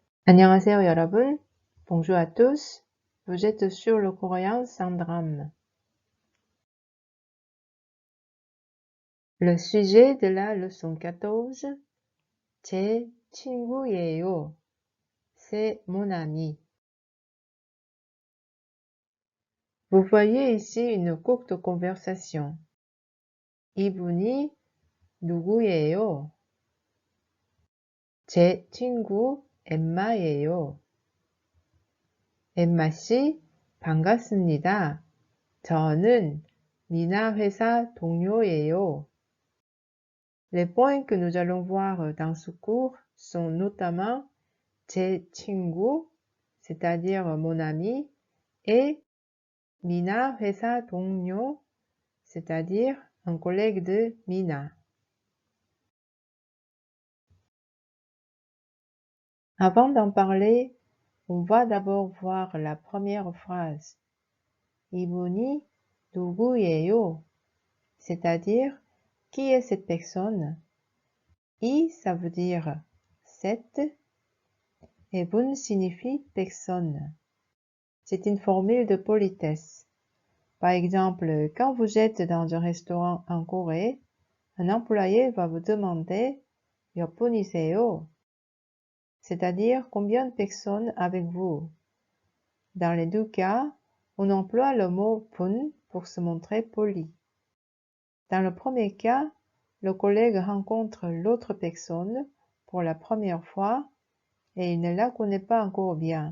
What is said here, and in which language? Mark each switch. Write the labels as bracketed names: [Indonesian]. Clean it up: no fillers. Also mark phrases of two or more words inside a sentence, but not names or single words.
[Korean] 안녕하세요, 여러분. [French] Bonjour à tous. Vous êtes sur le coréen sans drame. Le sujet de la leçon 14, [Korean] 제 친구예요. [French] C'est mon ami. Vous voyez ici une courte conversation. [Korean] 이분이 누구예요? 제 친구 엠마예요. 엠마 씨, 반갑습니다. 저는 미나 회사 동료예요. [French] Les points que nous allons voir dans ce cours sont notamment [Korean] 제 친구, [French] c'est-à-dire mon ami, et [Korean] 미나 회사 동료, [French] c'est-à-dire un collègue de Mina. Avant d'en parler, on va d'abord voir la première phrase. [Korean] 이분이 누구예요? [French] C'est-à-dire, qui est cette personne? 이, ça veut dire cette, et 분 signifie personne. C'est une formule de politesse. Par exemple, quand vous êtes dans un restaurant en Corée, un employé va vous demander [Korean] 몇 분이세요? [French] C'est-à-dire combien de personnes avec vous. Dans les deux cas, on emploie le mot 분 pour se montrer poli. Dans le premier cas, le collègue rencontre l'autre personne pour la première fois et il ne la connaît pas encore bien.